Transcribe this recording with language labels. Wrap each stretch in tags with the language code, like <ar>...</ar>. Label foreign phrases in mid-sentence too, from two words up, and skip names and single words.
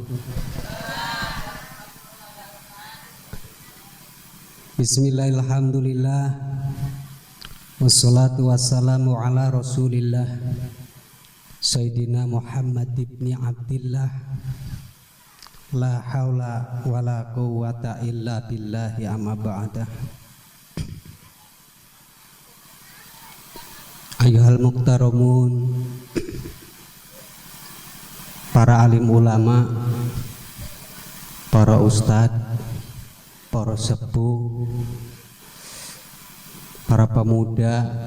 <ar>بسم الله الرحمن الرحيم. والصلاة والسلام على رسول الله سيدنا محمد بن عبد الله. لا حول ولا قوة إلا بالله أما بعده. أيها المحترمون,</ar> <id>para alim ulama, para ustadz, para sepuh, para pemuda,</id>